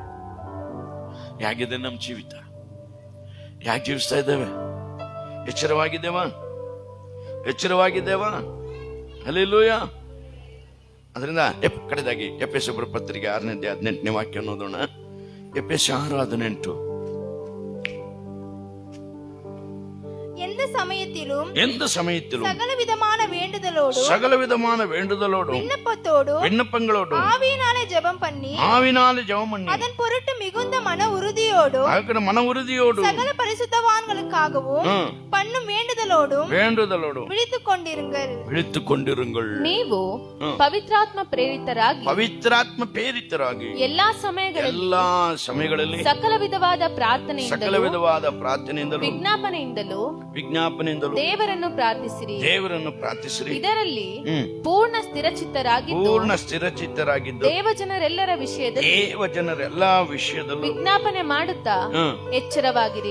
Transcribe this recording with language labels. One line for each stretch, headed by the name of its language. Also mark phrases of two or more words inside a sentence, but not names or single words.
Kannada: ಹೇಗಿದೆ ನಮ್ಮ ಜೀವಿತ? ಯಾಕೆ ಜೀವಿಸ್ತಾ ಇದ್ದೇವೆ? ಎಚ್ಚರವಾಗಿದ್ದೇವಾ? ಹಲ್ಲೆಲೂಯಾ. ಅದರಿಂದ ಕಡೆದಾಗಿ ಎಫೆಸರ ಪತ್ರಿಕೆ 6:18 ವಾಕ್ಯ ಓದೋಣ. ಎಫೆಸರ 6:18.
Tamil: எந்த சமயத்திலும் சகல விதமான வேண்டுதலோடும் விண்ணப்பங்களோடும் ஆவியினாலே ஜெபம் பண்ணி அதன் பொருட்டு மிகுந்த மன உறுதியோடும் சகல பரிசுத்தவான்களுக்காகவும் பண்ணும் வேண்டுதலோடும் விழித்துக் கொண்டிருங்கள்.
Kannada: ನೀವು ಪವಿತ್ರಾತ್ಮ ಪ್ರೇರಿತರಾಗಿ ಎಲ್ಲಾ ಸಮಯಗಳಲ್ಲಿ ಸಕಲ ವಿಧವಾದ ಪ್ರಾರ್ಥನೆಯಿಂದಲೂ ವಿಜ್ಞಾಪನೆಯಿಂದಲೂ ದೇವರನ್ನು ಪ್ರಾರ್ಥಿಸಿರಿ. ಇದರಲ್ಲಿ ಪೂರ್ಣ ಸ್ಥಿರಚಿತ್ತರಾಗಿದ್ದು ದೇವಜನರೆಲ್ಲರ ವಿಷಯದಲ್ಲಿ ವಿಜ್ಞಾಪನೆ ಮಾಡುತ್ತಾ ಎಚ್ಚರವಾಗಿರಿ.